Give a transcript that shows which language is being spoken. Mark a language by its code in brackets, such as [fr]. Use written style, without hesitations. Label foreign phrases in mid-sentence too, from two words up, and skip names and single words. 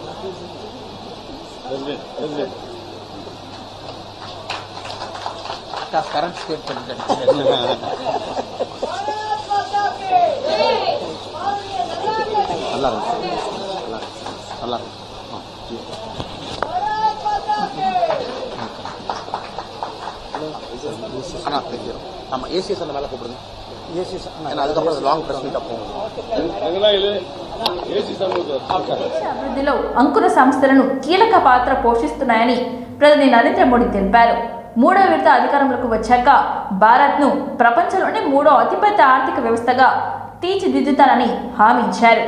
[en] current statement [ta] நல்லா இருக்கு, நல்லா இருக்கு. அண்ணா தெரியும். ஆமா, ஏசிஎஸ் அந்த மேல கூப்பிடுங்க. அதுக்கப்புறம் [en] long press meet [ta] அப்போ [te] దేశ అభివృద్ధిలో అంకుర సంస్థలను కీలక పాత్ర పోషిస్తున్నాయని ప్రధాని నరేంద్ర మోడీ తెలిపారు. మూడో విడత అధికారంలోకి వచ్చాక భారత్ను ప్రపంచంలోనే మూడో అతిపెద్ద ఆర్థిక వ్యవస్థగా తీర్చిదిద్దుతానని హామీ ఇచ్చారు.